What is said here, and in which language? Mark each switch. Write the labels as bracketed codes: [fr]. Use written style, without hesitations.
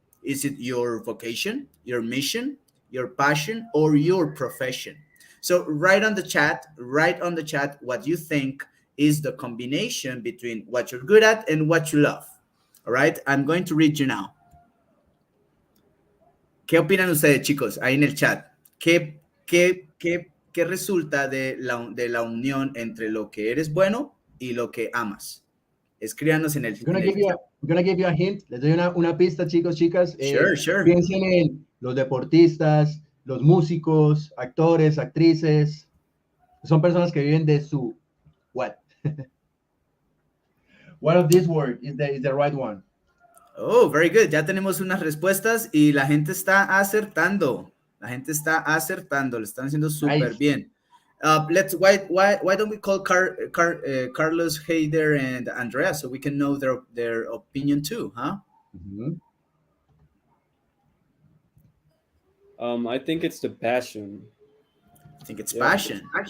[en] Is it your vocation, your mission, your passion, or your profession? So write on the chat what you think is the combination between what you're good at and what you love. All right, I'm going to read you now. [es] ¿Qué opinan ustedes, chicos, ahí en el chat? ¿Qué resulta de la unión entre lo que eres bueno y lo que amas? Escríbanos en el chat. [en] I'm gonna give you a hint. [es] Les doy una pista, chicos, chicas. [en] Sure. [es] Piensen en los deportistas, los músicos, actores, actrices. Son personas que viven de su what? [en] What of these words is the right one? Oh, very good. [es] Ya tenemos unas respuestas y la gente está acertando. Le están haciendo súper bien. [en] Why don't we call Carlos, Heider, and Andrea so we can know their opinion too, huh? Mm-hmm. I think it's the passion. I think it's passion.